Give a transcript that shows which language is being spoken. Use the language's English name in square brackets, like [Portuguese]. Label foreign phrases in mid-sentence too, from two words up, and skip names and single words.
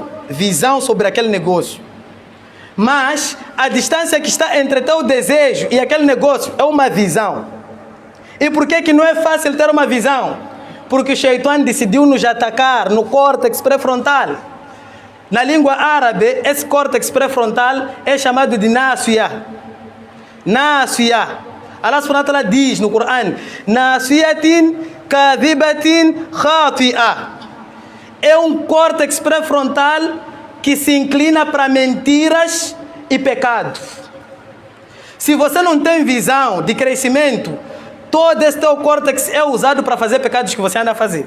[Portuguese] Visão sobre aquele negócio. Mas a distância que está entre teu desejo e aquele negócio é uma visão. E por que não é fácil ter uma visão? Porque o Shaitan decidiu nos atacar no córtex pré-frontal. Na língua árabe, esse córtex pré-frontal é chamado de Nasiya. Nasiya. [Arabic] الله سبحانه وتعالى [Portuguese] diz no Coran, [Arabic] ناصية كاذبة خاطئة. [Portuguese] É um córtex pré-frontal que se inclina para mentiras e pecados. Se você não tem visão de crescimento, todo esse teu córtex é usado para fazer pecados que você anda a fazer.